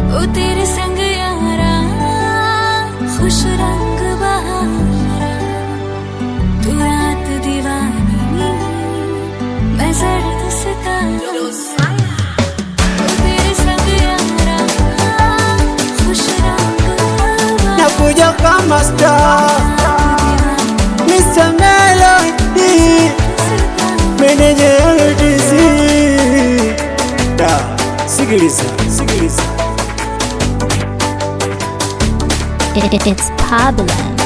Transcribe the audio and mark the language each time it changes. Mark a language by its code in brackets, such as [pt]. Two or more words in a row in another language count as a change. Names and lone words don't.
[hi] ओ तेरे संग यारा खुश रंग बहारा, तू रात दीवानी मैं सर्द सितारा। ओ तेरे संग यारा खुश रंग बहारा, [sw] nakuja kama star Mr. Melody, meneja LDC. Sikiliza, sikiliza. [en] It's Pablo.